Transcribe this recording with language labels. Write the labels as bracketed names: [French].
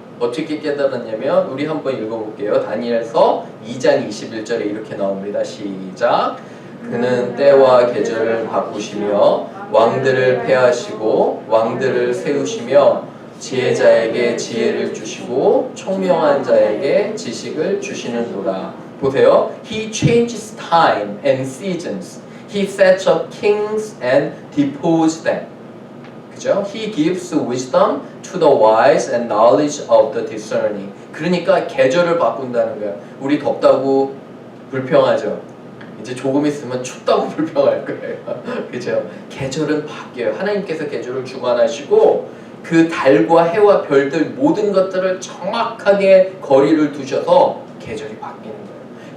[Korean] 어떻게 깨달았냐면 우리 한번 읽어볼게요. 다니엘서 2장 21절에 이렇게 나옵니다. 시작. 그는 때와 계절을 바꾸시며 왕들을 폐하시고 왕들을 세우시며 지혜자에게 지혜를 주시고 총명한 자에게 지식을 주시는도다. 보세요. [English] He changes time and seasons. He sets up kings and deposed them. [Korean] 그죠? [English] He gives wisdom to the wise and knowledge of the discerning. [Korean] 그러니까 계절을 바꾼다는 거야. 우리 덥다고 불평하죠. 이제 조금 있으면 춥다고 불평할 거예요. 그죠? 계절은 바뀌어요. 하나님께서 계절을 주관하시고 그 달과 해와 별들 모든 것들을 정확하게 거리를 두셔서 계절이 바뀌는 거예요.